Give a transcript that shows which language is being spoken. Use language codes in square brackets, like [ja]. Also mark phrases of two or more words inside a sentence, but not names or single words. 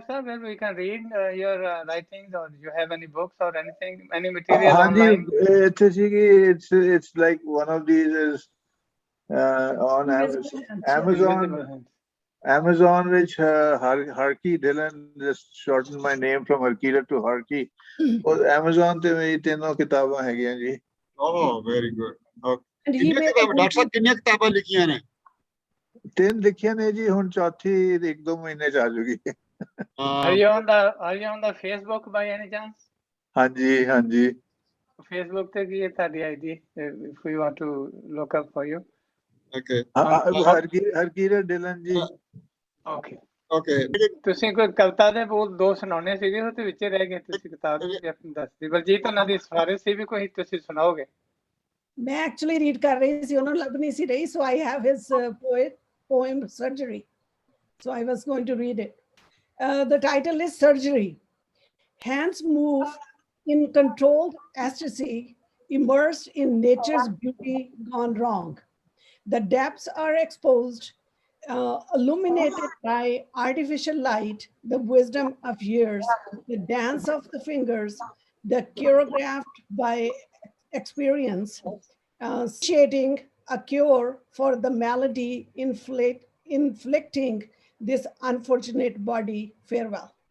[en] Sir, where we can read your writings, or do you have any books or anything, any material online? It's like one of these is on Amazon, which Harki Dhillon just shortened my name from Harkira to Harki. [pa] Amazon ਤੇ ਮੇਰੀ ਤਿੰਨੋ ਕਿਤਾਬਾਂ ਹੈਗੀਆਂ ਜੀ. [en] Oh, very good. Okay. And he made Dr. [hi] Sahab, कितनी किताबें लिखी हैं? [pa] 3 ਲਿਖੀਆਂ ਨੇ ਜੀ, ਹੁਣ ਚੌਥੀ 1-2 ਮਹੀਨੇ 'ਚ ਆ ਜਾਏਗੀ. [en] Are you on the Facebook by any chance? [pa] Hanji. Facebook te ki hai tadi ID, [en] if we want to look up for you. Okay. Harkira Dhillon ji. Okay. Okay. [pa] ਕੋਈ ਕਵਿਤਾ ਦੇ ਬੋਲ 2 ਸੁਣਾਉਣੇ ਸੀਗੇ, ਉਹ ਤੇ ਵਿੱਚ ਰਹਿ ਗਏ, ਤੁਸੀਂ ਕਿਤਾਬ ਵੀ ਆਪਣੀ ਦੱਸਦੀ। ਬਲਜੀਤ ਉਹਨਾਂ ਦੀ ਸਿਫਾਰਿਸ਼ ਸੀ ਵੀ ਕੋਈ ਤੁਸੀਂ ਸੁਣਾਓਗੇ? [hi] मैं actually read कर रही थी, उन्होंने लग नहीं सी रही, [en] so I have his poem Surgery. So I was going to read it. The title is Surgery. Hands move in controlled ecstasy immersed in nature's beauty gone wrong. The depths are exposed, illuminated by artificial light, the wisdom of years, the dance of the fingers, the choreographed by experience, shading a cure for the malady inflicting this unfortunate body farewell.